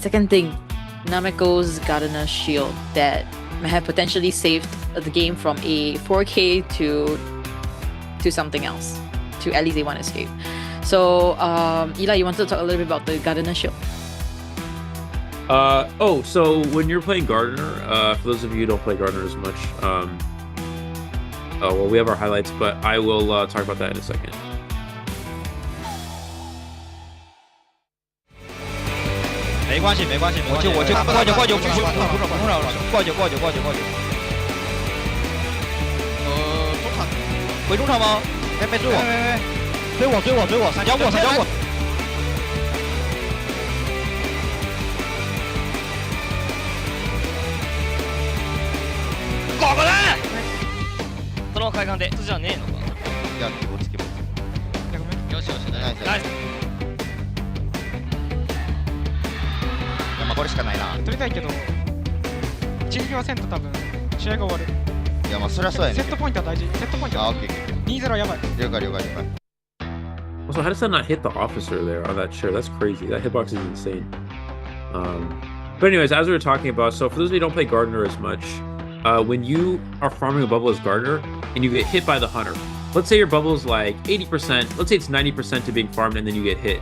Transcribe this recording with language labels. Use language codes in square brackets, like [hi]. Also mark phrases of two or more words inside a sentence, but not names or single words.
[en] Second thing, Nameko's Gardener's Shield that may have potentially saved the game from a 4K to something else, to at least a 1 escape. So Eli, you wanted to talk a little bit about the Gardener's Shield? So when you're playing Gardener, for those of you who don't play Gardener as much, well, we have our highlights, but I will talk about that in a second. [zh] 没关系，我就过去，过去。中场，回中场吗？别追我，追我，闪交过。 [ja] ここだ。その海岸でじゃねえのか。いや、気持ち。よし、ナイス。まあこれしかないな。取りたいけど、一撃はせんと多分試合が終わる。いや、まあそりゃそうやね。セットポイントは大事。あ、オッケー。 2-0やばい。了解。 [en] Also, how does that not hit the officer there on that chair? That's crazy. That hitbox is insane. But anyways, as we were talking about, so for those of you who don't play Gardener as much, when you are farming a bubble as Gardener and you get hit by the hunter, let's say your bubble is like 80%, let's say it's 90% to being farmed and then you get hit.